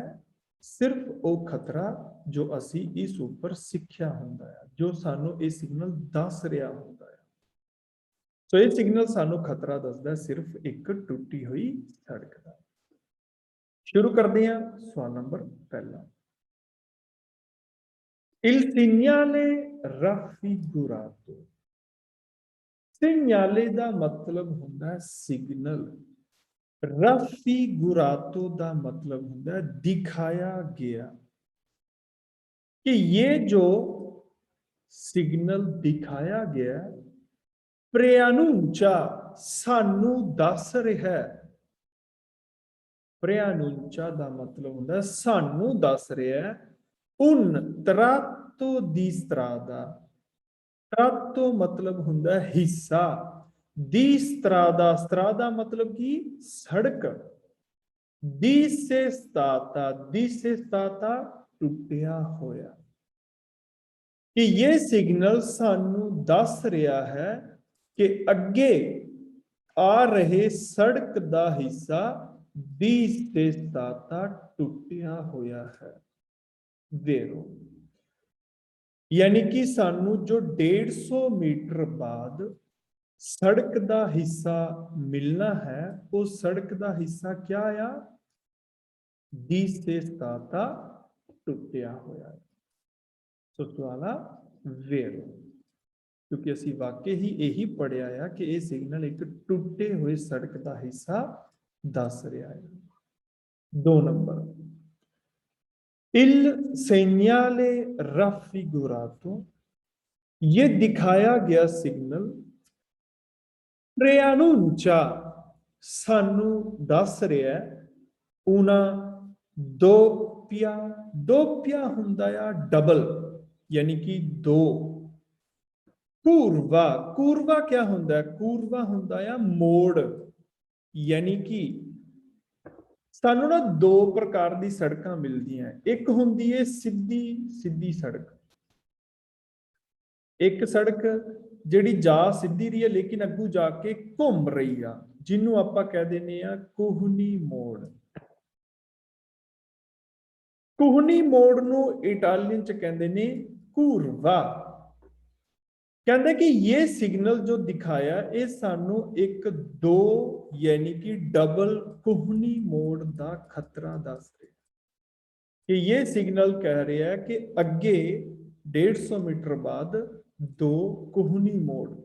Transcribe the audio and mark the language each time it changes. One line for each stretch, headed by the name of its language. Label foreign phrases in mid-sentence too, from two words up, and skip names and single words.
Punjabi: ਸਿਰਫ ਉਹ ਖਤਰਾ ਜੋ ਅਸੀਂ ਇਸ ਉੱਪਰ ਸਿੱਖਿਆ ਹੁੰਦਾ ਹੈ, ਜੋ ਸਾਨੂੰ ਇਹ ਸਿਗਨਲ ਦੱਸ ਰਿਹਾ ਹੁੰਦਾ ਹੈ। ਸੋ ਇਹ ਸਿਗਨਲ ਸਾਨੂੰ ਖਤਰਾ ਦੱਸਦਾ ਸਿਰਫ ਇੱਕ ਟੁੱਟੀ ਹੋਈ ਸੜਕ ਦਾ। ਸ਼ੁਰੂ ਕਰਦੇ ਹਾਂ ਸਵਾਲ ਨੰਬਰ ਪਹਿਲਾ।
Italian: Il segnale raffigurato।
Punjabi: segnale ਦਾ ਮਤਲਬ ਹੁੰਦਾ ਹੈ ਸਿਗਨਲ। raffigurato ਦਾ ਮਤਲਬ ਹੁੰਦਾ ਹੈ ਦਿਖਾਇਆ ਗਿਆ।
Hindi: कि ये जो सिग्नल दिखाया गया preannuncia
Punjabi: ਸਾਨੂੰ ਦੱਸ
Hindi: रहा है।
Punjabi: preannuncia ਦਾ ਮਤਲਬ ਹੁੰਦਾ ਸਾਨੂੰ ਦੱਸ ਰਿਹਾ ਹੈ
Italian: un tratto di strada।
Punjabi: tratto ਮਤਲਬ ਹੁੰਦਾ ਹਿੱਸਾ,
Italian: di strada strada
Punjabi: ਮਤਲਬ ਕੀ? ਸੜਕ।
Italian: di se stata
Punjabi: ਟੁੱਟਿਆ ਹੋਇਆ। ਕਿ ਇਹ ਸਿਗਨਲ ਸਾਨੂੰ ਦੱਸ ਰਿਹਾ ਹੈ ਕਿ ਅੱਗੇ ਆ ਰਹੇ ਸੜਕ ਦਾ ਹਿੱਸਾ ਦੀ
Italian: se stata
Punjabi: ਟੁੱਟਿਆ ਹੋਇਆ ਹੈ। ਵੇਰੋ ਯਾਨੀ ਕਿ ਸਾਨੂੰ ਜੋ 150 ਮੀਟਰ ਬਾਅਦ ਸੜਕ ਦਾ ਹਿੱਸਾ ਮਿਲਣਾ ਹੈ ਉਹ ਸੜਕ ਦਾ ਹਿੱਸਾ ਕਿਆ ਆ? ਦੀ
Italian: se stata
Punjabi: ਟੁੱਟਿਆ ਹੋਇਆ ਹੈ। ਸੋ ਸਵਾਲ ਆ ਵੇਰੋ, ਕਿਉਂਕਿ ਅਸੀਂ ਵਾਕਈ ਹੀ ਇਹੀ ਪੜਿਆ ਆ ਕਿ ਇਹ ਸਿਗਨਲ ਇੱਕ ਟੁੱਟੇ ਹੋਏ ਸੜਕ ਦਾ ਹਿੱਸਾ ਦੱਸ ਰਿਹਾ ਹੈ। 2 ਨੰਬਰ
Italian: il segnale raffigurato।
Hindi: ये दिखाया गया सिग्नल preannuncia
Punjabi: ਸਾਨੂੰ ਦੱਸ
Hindi: रहा है
Italian: una doppia।
Punjabi: doppia ਹੁੰਦਾ ਆ ਡਬਲ, ਯਾਨੀ ਕਿ 2 ਕੂਰਵਾ ਕੂਰਵਾ क्या ਹੁੰਦਾ ਹੈ? ਕੂਰਵਾ ਹੁੰਦਾ ਆ ਮੋੜ, ਯਾਨੀ ਕਿ ਸਾਨੂੰ ਨਾ ਦੋ ਪ੍ਰਕਾਰ ਦੀ ਸੜਕਾਂ ਮਿਲਦੀਆਂ। ਇੱਕ ਹੁੰਦੀ ਹੈ ਸਿੱਧੀ ਸਿੱਧੀ ਸੜਕ, ਇੱਕ ਸੜਕ ਜਿਹੜੀ ਜਾ ਸਿੱਧੀ ਰਹੀ ਹੈ ਲੇਕਿਨ ਅੱਗੂ ਜਾ ਕੇ ਘੁੰਮ ਰਹੀ ਆ, ਜਿਹਨੂੰ ਆਪਾਂ ਕਹਿ ਦਿੰਦੇ ਆ ਕੋਹਨੀ ਮੋੜ। ਕੋਹਨੀ ਮੋੜ ਨੂੰ ਇਟਾਲੀਅਨ ਚ ਕਹਿੰਦੇ ਨੇ ਕੂਰਵਾ।
Hindi: कहते कि ये सिग्नल जो दिखाया ये सानू एक दो यानी कि डबल कोहनी मोड़ का खतरा दस रहा कि ये सिग्नल कह रहा है कि अगे 150 मीटर बाद दो कोहनी मोड़ ने।